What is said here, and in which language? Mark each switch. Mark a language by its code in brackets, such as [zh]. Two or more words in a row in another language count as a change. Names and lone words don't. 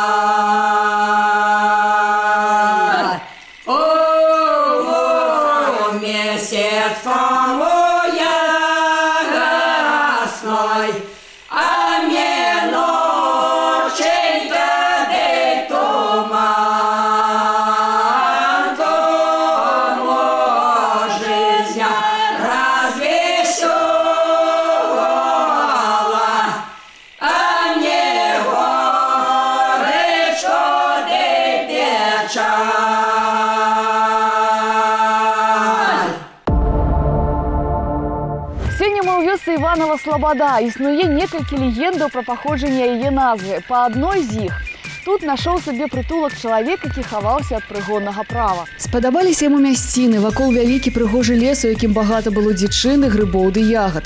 [ru] О, месяц ясной, а мне ноченька дей туман, кому жизнь развеселила, а мне горечко дей печаль. [be] Сёння мы ў вёсцы Іванова Слабада. Існуе некалькі легендаў пра паходжанне яе назвы. Па адной з іх Тут нашоў сабе прытулак чалавек, які хаваўся ад прыгоннага права. Спадабаліся яму мясціны, вакол вялікі прыгожы лес, у якім багата было дзічыны, грыбоў ды ягад.